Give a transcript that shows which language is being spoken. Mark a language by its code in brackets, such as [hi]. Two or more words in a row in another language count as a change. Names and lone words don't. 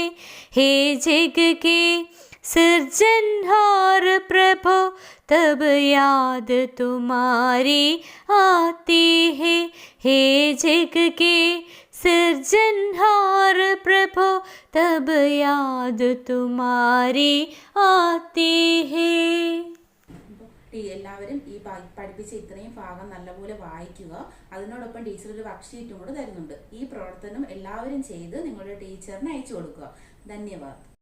[hi] हे जग के सिरजनहार प्रभु, तब याद तुम्हारी आती है। हे जग के सिरजनहार प्रभु, तब याद तुम्हारी आती है. [ml] എല്ലാവരും ഈ പഠിപ്പിച്ച ഇത്രയും ഭാഗം നല്ലപോലെ വായിക്കുക. അതിനോടൊപ്പം ടീച്ചർ ഒരു വർക്ക്ഷീറ്റും കൂടെ തരുന്നുണ്ട്. ഈ പ്രവർത്തനം എല്ലാവരും ചെയ്ത് നിങ്ങളുടെ ടീച്ചറിന് അയച്ചു കൊടുക്കുക. ധന്യവാദം.